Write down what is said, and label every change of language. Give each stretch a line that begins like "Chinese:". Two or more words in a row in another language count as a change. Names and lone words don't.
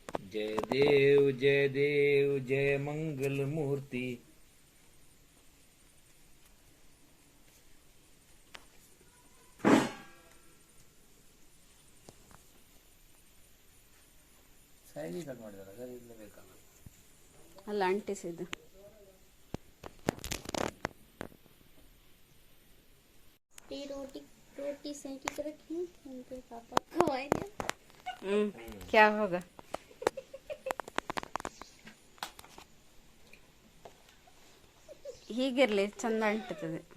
Marathi: जय देव जय मंगल मूर्ति.
English: size cut
Kannada: ಮಾಡಿದಾರೆ ಸರ್, ಇಲ್ಲ ಬೇಕಲ್ಲ ಅಲ್ಲ ಅಂಟಿಸಿದ್ದು.
Hindi: रोटी सेंकी कर रखी है उनके पापा खवाएंगे. क्या होगा?
Kannada: ಹೀಗಿರಲಿ, ಚಂದ ಅಂಟುತ್ತದೆ.